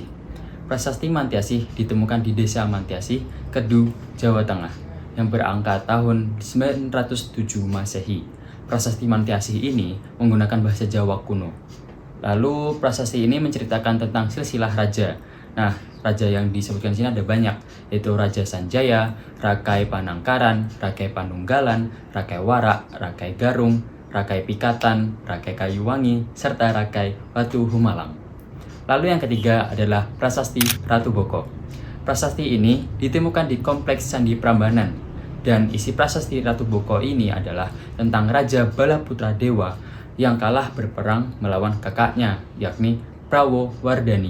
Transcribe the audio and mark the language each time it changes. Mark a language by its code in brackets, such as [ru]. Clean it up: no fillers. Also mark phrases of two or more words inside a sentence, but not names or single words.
[id] Prasasti Mantiasih ditemukan di Desa Mantiasih, Kedu, Jawa Tengah, yang berangka tahun 907 Masehi. Prasasti Mantiasih ini menggunakan bahasa Jawa kuno. Lalu prasasti ini menceritakan tentang silsilah raja. Nah, raja yang disebutkan di sini ada banyak, yaitu Raja Sanjaya, Rakai Panangkaran, Rakai Panunggalan, Rakai Warak, Rakai Garung, Rakai Pikatan, Rakai Kayuwangi, serta Rakai Watu Humalang. Lalu yang ketiga adalah Prasasti Ratu Boko. Prasasti ini ditemukan di Kompleks Candi Prambanan. Dan isi Prasasti Ratu Boko ini adalah tentang Raja Balaputra Dewa yang kalah berperang melawan kakaknya, yakni Prawo Wardani.